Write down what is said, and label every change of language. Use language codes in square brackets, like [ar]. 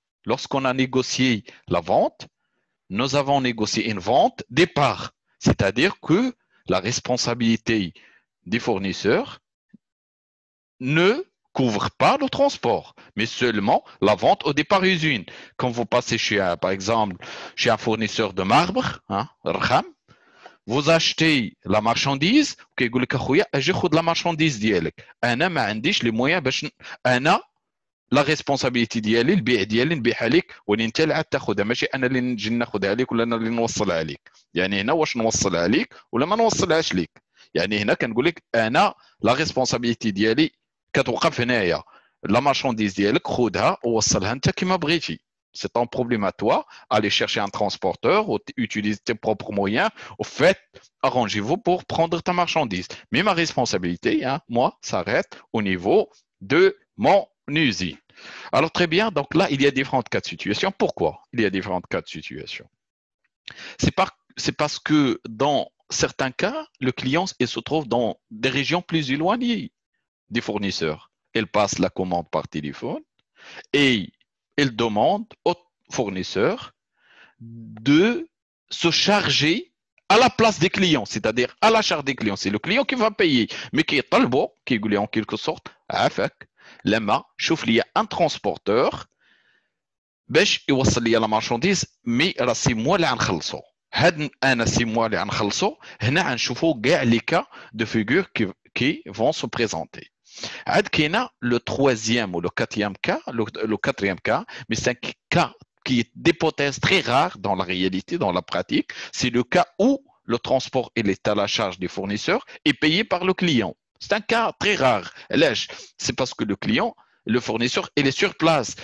[fr] Lorsqu'on a négocié la vente, nous avons négocié une vente départ, c'est-à-dire que la responsabilité des fournisseurs ne couvre pas le transport, mais seulement la vente au départ usine. Quand vous passez par exemple, chez un fournisseur de marbre, hein, vous achetez la marchandise, [ar] كيقول لك اخويا اجي خذ [fr] la marchandise ديالك. [ar] انا ما عنديش [fr] les moyens [ar] باش انا لا ريسبونسابيلتي ديالي البيع ديالي نبيعها لك ولكن انت اللي عاد تاخذها ماشي انا اللي نجي ناخذها لك ولا انا اللي نوصلها لك. يعني هنا واش نوصلها لك ولا ما نوصلهاش لك. يعني هنا كنقول لك انا لا ريسبونسابيلتي ديالي كتوقف هنايا. لا مارشانديز ديالك خذها ووصلها انت كما بغيتي. [fr] C'est ton problème à toi. Allez chercher un transporteur ou utiliser tes propres moyens. Au fait, arrangez-vous pour prendre ta marchandise. Mais ma responsabilité, hein, moi, s'arrête au niveau de mon usine. Alors très bien, donc là, il y a différents cas de situation. Pourquoi il y a différents cas de situation? C'est parce que dans certains cas, le client il se trouve dans des régions plus éloignées des fournisseurs. Il passe la commande par téléphone et il demande au fournisseur de se charger à la place des clients, c'est-à-dire à la charge des clients. C'est le client qui va payer, mais qui est talbo, qui est en quelque sorte, [ar] لما شوف لي [fr] un transporteur [ar] باش يوصل لي [fr] la marchandise mais [ar] راه سي موا اللي غنخلصو. هاد انا سي موا اللي غنخلصو. هنا غنشوفوا كاع لي كا دو فيغور qui vont se présenter. عاد كاينه [fr] le troisième ou le quatrième cas, mais c'est un cas qui est d'hypothèse très rare dans la réalité, dans la pratique. C'est le cas où le transport il est à la charge des fournisseurs et payé par le client. C'est un cas très rare. C'est parce que le client, le fournisseur, il est sur place.